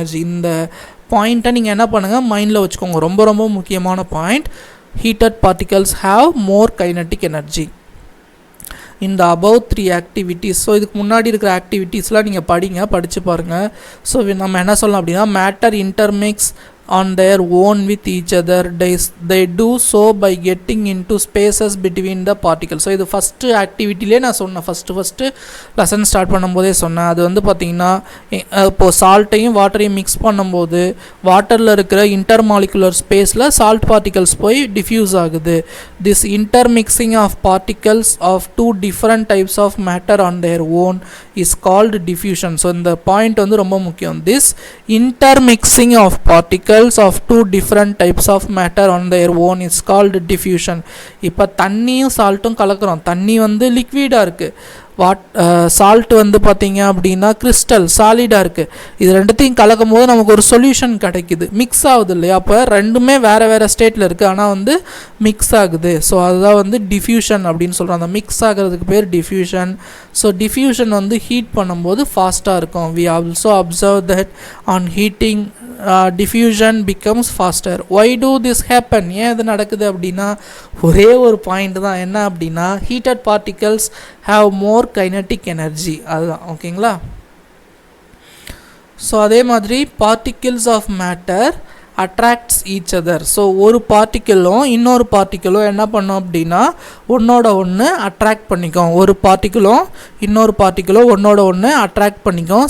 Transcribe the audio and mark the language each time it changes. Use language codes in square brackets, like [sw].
[ta] இந்த பாயிண்ட்டை நீங்கள் என்ன பண்ணுங்கள், மைண்டில் வச்சுக்கோங்க. ரொம்ப ரொம்ப முக்கியமான point. [en] Heated particles have more kinetic energy in the above 3 activities. [ta] So இதுக்கு முன்னாடி இருக்கிற ஆக்டிவிட்டீஸ்லாம் நீங்கள் படித்து பாருங்கள். ஸோ நம்ம என்ன சொல்லலாம் அப்படின்னா, [en] Matter intermix on their own with each other. They do so by getting into spaces between the particles. [ta] So இது ஃபஸ்ட்டு ஆக்டிவிட்டிலே நான் சொன்னேன், ஃபஸ்ட்டு லெசன் ஸ்டார்ட் பண்ணும்போதே சொன்னேன். அது வந்து பார்த்திங்கன்னா இப்போது சால்ட்டையும் வாட்டரையும் மிக்ஸ் பண்ணும்போது வாட்டரில் இருக்கிற இன்டர்மாலிகுலர் ஸ்பேஸில் சால்ட் பார்ட்டிகல்ஸ் போய் டிஃப்யூஸ் ஆகுது. [en] This intermixing of particles of 2 different types of matter on their own is called diffusion. [ta] So இந்த பாயிண்ட் வந்து ரொம்ப முக்கியம். [en] This intermixing of particles of 2 different types of matter on their own is called diffusion. [ta] இப்போ தண்ணியும் சால்ட்டும் கலக்கிறோம். தண்ணி வந்து லிக்விடாக இருக்குது, சால்ட் வந்து பார்த்தீங்க அப்படின்னா கிறிஸ்டல் சாலிடாக இருக்குது. இது ரெண்டுத்தையும் கலக்கும் போது நமக்கு ஒரு சொல்யூஷன் கிடைக்குது, மிக்ஸ் ஆகுது இல்லையா. அப்போ ரெண்டுமே வேறு ஸ்டேட்டில் இருக்குது, ஆனால் வந்து மிக்ஸ் ஆகுது. ஸோ அதுதான் வந்து டிஃப்யூஷன் அப்படின்னு சொல்கிறோம். அந்த மிக்ஸ் ஆகிறதுக்கு பேர் டிஃப்யூஷன். ஸோ டிஃப்யூஷன் வந்து ஹீட் பண்ணும்போது ஃபாஸ்ட்டாக இருக்கும். [en] we also observe that on heating diffusion becomes faster. Why do this happen? [ta] ஏன் இது நடக்குது அப்படின்னா ஒரே ஒரு பாயிண்ட் தான். என்ன அப்படின்னா, [en] heated particles have more kinetic energy. [ta] அதுதான். ஓகேங்களா. ஸோ அதே மாதிரி [en] particles of matter attracts each other. [ta] So ஒரு பார்ட்டிக்கிளும் இன்னொரு பார்ட்டிக்கிளும் என்ன பண்ணோம் அப்படின்னா ஒன்றோட ஒன்று அட்ராக்ட் பண்ணிக்கும். ஒரு பார்ட்டிக்கிளும் இன்னொரு பார்ட்டிக்கிளும் ஒன்றோட ஒன்று அட்ராக்ட் பண்ணிக்கும்.